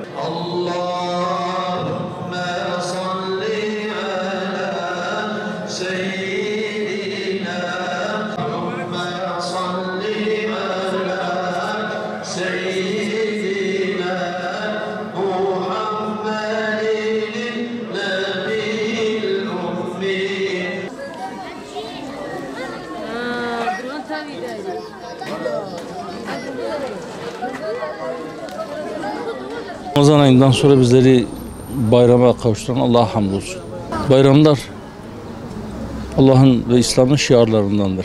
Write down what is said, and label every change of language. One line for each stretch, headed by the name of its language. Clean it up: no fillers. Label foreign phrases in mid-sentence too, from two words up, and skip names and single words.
Arabic: اللهم صل على سيدنا. اللهم صل على سيدنا محمد النبي الأمي.
Turkish: Ramazan ayından sonra bizleri bayrama kavuşturan Allah'a hamdolsun. Bayramlar Allah'ın ve İslam'ın şiarlarındandır.